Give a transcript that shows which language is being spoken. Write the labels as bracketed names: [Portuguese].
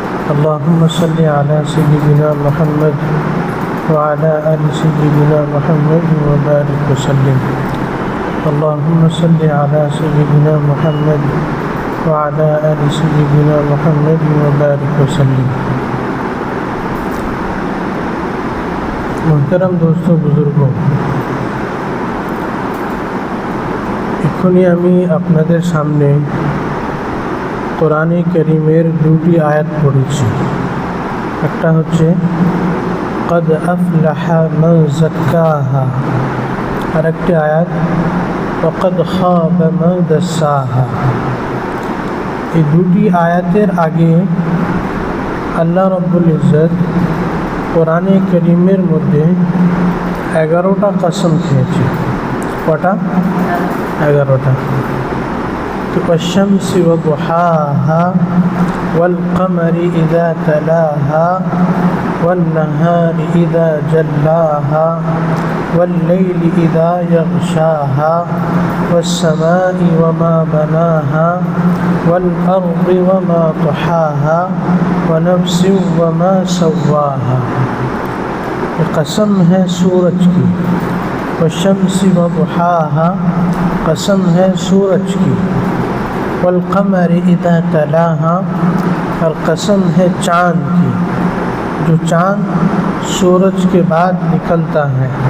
[Arabic] اللهم صل على سيدنا محمد وعلى آل سيدنا محمد وبارك وسلم اللهم صل على سيدنا محمد وعلى آل سيدنا محمد وبارك وسلم। [Hindi] मोहतरम दोस्तों बुजुर्गों, [Bangla] এক্ষুনি আমি আপনাদের সামনে কোরআনে কারীমের দুটি আয়াত পড়েছি। একটা হচ্ছে [Arabic] قد أفلح من زكاها [Bangla] আর একটি আয়াত [Arabic] وقد خاب من دساها। [Bangla] এই দুটি আয়াতের আগে আল্লাহ রব্বুল ইজ্জত কোরআনে কারীমের মধ্যে 11টা কসম খেয়েছে। কটা? 11টা। [Arabic] তো والشمس وضحاها والقمر إذا تلاها والنهار إذا جلاها والليل إذا يغشاها والسماء وما بناها والأرض وما طحاها ونفس وما سواها। [Hindi] قسم है सूरज की। [Arabic] والشمس وضحاها [Hindi] قسم है सूरज की। [Arabic] والقمر إذا تلاها [Hindi] और कसम है चाँद की, जो चाँद सूरज के बाद निकलता है।